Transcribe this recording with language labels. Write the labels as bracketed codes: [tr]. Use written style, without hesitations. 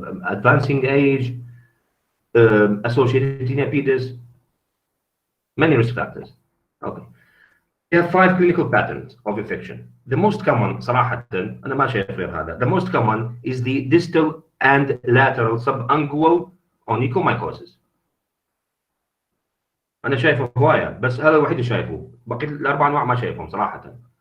[en] Advancing age, associated diabetes, many risk factors. Okay. We have 5 clinical patterns of infection. The most common [ar] صراحة أنا ما شايف غير هذا. [en] The most common is the distal and lateral subungual onychomycosis. [ar] أنا شايفه هواية بس هذا الوحيد اللي شايفه، بقية الأربع أنواع ما شايفهم صراحة.